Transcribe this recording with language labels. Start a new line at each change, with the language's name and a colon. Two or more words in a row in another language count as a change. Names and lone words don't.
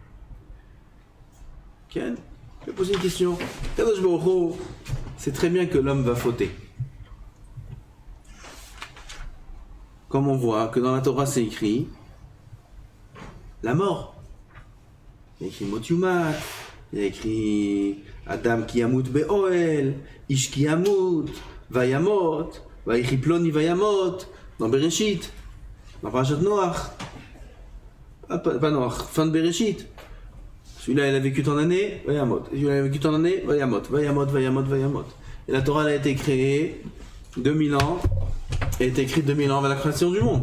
French: Ken, il a posé une question.
Hebrew: קדוש ברוך הוא,
French: c'est très bien que l'homme va fauter. Comme on voit que dans la Torah c'est écrit la mort. Il y a écrit
Hebrew: מות יומת,
French: il y a écrit
Hebrew: אדם כי ימות באהל, איש כי ימות, וימת, ויחי פלוני וימת,
French: dans Bereshit, dans Parashat Noach. Pas Noach, fin de Bereshit. Celui-là il a vécu tant d'années, Vayamot. Celui-là il a vécu tant d'années,
Hebrew: וימת, וימת, וימת, וימת.
French: Et la Torah elle a été créée 2000 ans. Elle a été écrite 2000 ans avant la création du monde.